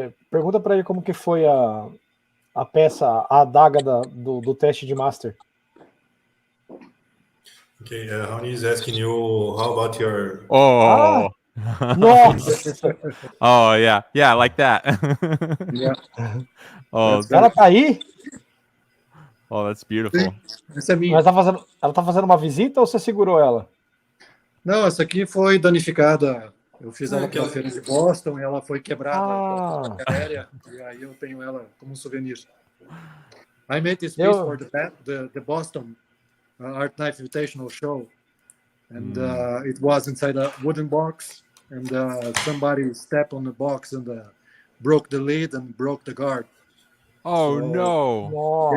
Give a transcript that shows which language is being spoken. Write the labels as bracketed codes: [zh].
[pt] Pergunta para ele como que foi a peça, a adaga do teste de Master. [en] Okay, Raoni is asking you, how about your... Oh, [pt] Nossa! [en] oh yeah, like that. Yeah. Oh, [pt] Ela tá aí? [en] oh, that's beautiful. [pt] Essa é minha. Mas ela tá fazendo uma visita ou você segurou ela? Não, essa aqui foi danificada. Eu fiz ela para a feira de Boston e ela foi quebrada aérea, e aí eu tenho ela como souvenir. [en] I made this piece for the Boston Art Knife Invitational Show, and it was inside a wooden box, and somebody stepped on the box and broke the lid and broke the guard. Oh, so, no!